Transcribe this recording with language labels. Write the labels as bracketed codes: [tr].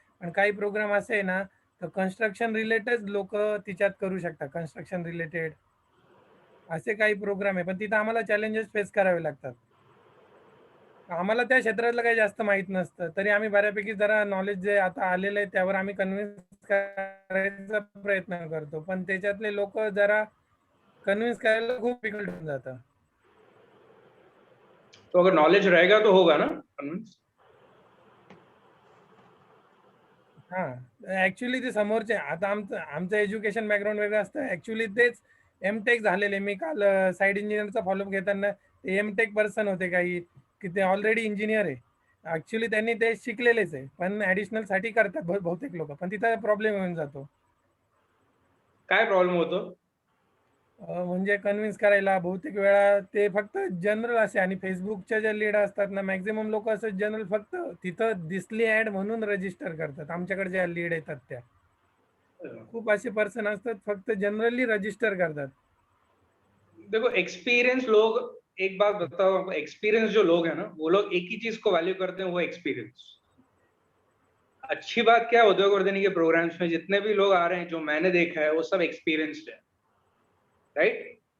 [mr] पण काही प्रोग्राम असे आहे ना, तर कन्स्ट्रक्शन रिलेटेड लोक तिच्यात करू शकतात, कन्स्ट्रक्शन रिलेटेड असे काही प्रोग्राम आहे, पण तिथं आम्हाला चॅलेंजेस फेस करावे लागतात। आम्हाला त्या क्षेत्रातलं काही जास्त माहित नसतं, तरी आम्ही बऱ्यापैकी जरा नॉलेज जे आता आलेलं आहे त्यावर आम्ही कन्व्हिन्स करायचा प्रयत्न करतो, पण त्याच्यातले लोक जरा कन्व्हिन्स करायला खूप डिफिकल्ट होऊन जातं। [hi] तो अगर नॉलेज रहेगा तो होगा ना कन्विंस? [mr] ऍक्च्युली ते समोरचे, आता आमचं एज्युकेशन बॅकग्राऊंड वेगळं असतं। ऍक्च्युली तेच एमटेक झालेले, मी काल साईड इंजिनियरचा फॉलोअप घेताना ते एमटेक पर्सन होते काही, की ते ऑलरेडी इंजिनियर आहे, ऍक्च्युली त्यांनी ते शिकलेलेच आहे, पण ऍडिशनल साठी करतात बहुतेक लोक, पण तिथं प्रॉब्लेम येऊन जातो। काय प्रॉब्लेम होतो? म्हणजे कन्व्हिन्स करायला बहुतेक वेळा ते फक्त जनरल असे, आणि फेसबुकच्या ज्या लीड असतात ना, मॅक्झिमम लोक असं जनरल फक्त तिथं दिसली ऍड म्हणून रजिस्टर करतात। आमच्याकडे ज्या लीड येतात त्या खूप असे पर्सन असतात फक्त जनरली रजिस्टर करतात। [hi] देखो एक्सपीरियंस लोग, एक बात बताओ आपको, एक्सपीरियंस जो लोग हैं ना, वो लोग एक ही चीज को वैल्यू करते हैं, वो एक्सपीरियंस। अच्छी बात क्या है, उद्योग वर्धनी के प्रोग्राम्स में जितने भी लोग आ रहे हैं जो मैंने देखा है वो सब एक्सपीरियंस्ड है, राइट?